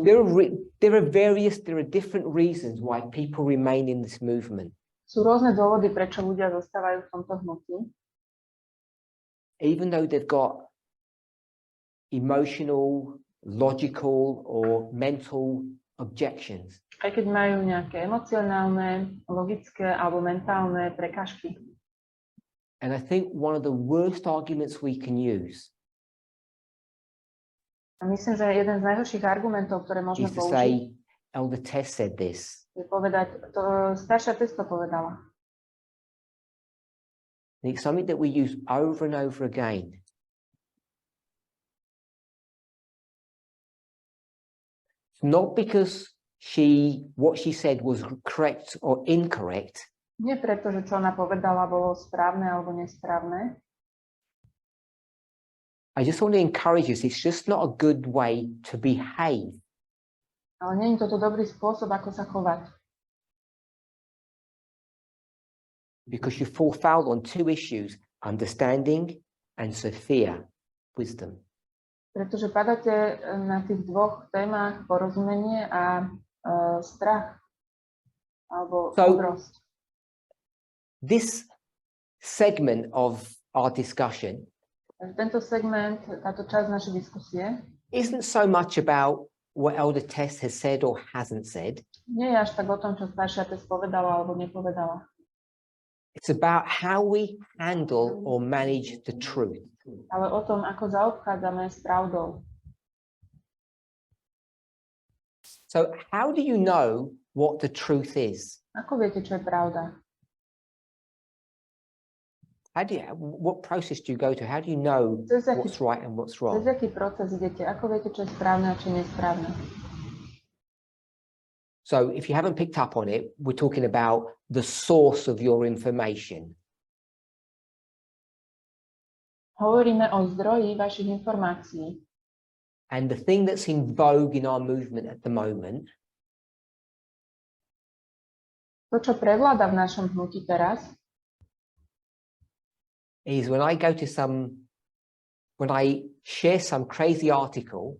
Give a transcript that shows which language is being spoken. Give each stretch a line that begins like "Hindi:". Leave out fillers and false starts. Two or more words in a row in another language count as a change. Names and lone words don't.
English: There are different reasons why people remain in this movement.
Slovak: Sú rôzne dôvody, prečo ľudia zostávajú v tomto hnutí.
English: Even though they've got emotional, logical, or mental objections.
Slovak: Aj keď majú nejaké emocionálne, logické alebo mentálne prekážky.
English: And I think one of the worst arguments we can use
Slovak: A myslím, že jeden z najhorších argumentov, ktoré môžeme
English: is to
Slovak: použiť,
English: say, Elder Tess said this.
Slovak: je povedať, to staršia Tess to povedala.
English: And it's something that we use over and over again. Not because what she said was correct or incorrect.
Slovak: Nie preto, že čo ona povedala bolo správne alebo nesprávne.
English: I just want to encourage us, it's just not a good way to behave.
Slovak: Ale nie je toto dobrý spôsob, ako sa chovať.
English: Because you fall foul on two issues, understanding and Sophia, wisdom.
Slovak: Pretože padáte na tých dvoch témach porozumenie a strach alebo múdrosť.
English: This segment of our discussion
Slovak: Tento segment, táto časť našej diskusie
English: isn't so much about what Elder Tess has said or hasn't said.
Slovak: nie je až tak o tom, čo staršia Tess povedala alebo nepovedala.
English: It's about how we handle or manage the truth.
Slovak: Ale o tom, ako zaobchádzame s pravdou.
English: So how do you know what the truth is?
Slovak: Ako viete, čo je pravda?
English: What process do you go to? How do you know what's right and what's
Slovak: Cez
English: wrong?
Slovak: aký proces idete? Ako viete, čo je správne a čo nie je správne?
English: So if you haven't picked up on it, we're talking about the source of your information.
Slovak: Hovoríme o zdroji vašich informácií.
English: And the thing that's in vogue in our movement at the moment
Slovak: To, čo prevláda v našom hnutí teraz,
English: is when I share some crazy article,